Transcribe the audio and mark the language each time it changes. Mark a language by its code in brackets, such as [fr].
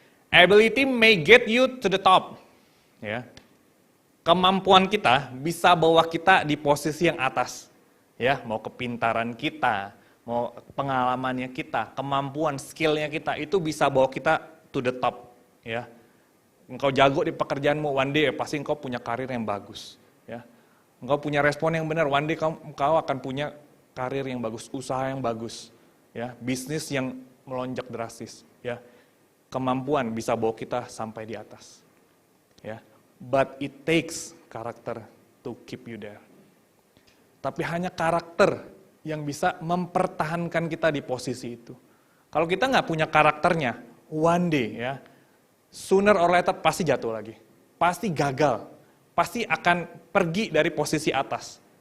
[en] Ability may get you to the top. [id] Ya. Kemampuan kita bisa bawa kita di posisi yang atas. Ya, mau kepintaran kita, mau pengalamannya kita, kemampuan, skillnya kita, itu bisa bawa kita [en] to the top. [id] Ya. Engkau jago di pekerjaanmu, [en] one day [id] pasti engkau punya karir yang bagus. Ya. Engkau punya respon yang benar, [en] one day [id] engkau akan punya karir yang bagus, usaha yang bagus. Ya. Bisnis yang melonjak drastis. Ya. Kemampuan bisa bawa kita sampai di atas. Ya. [en] But it takes karakter to keep you there. [id] Tapi hanya karakter yang bisa mempertahankan kita di posisi itu. Kalau kita nggak punya karakternya, [en] one day ya, sooner or later [id] pasti jatuh lagi. Pasti gagal. Pasti akan pergi dari posisi atas.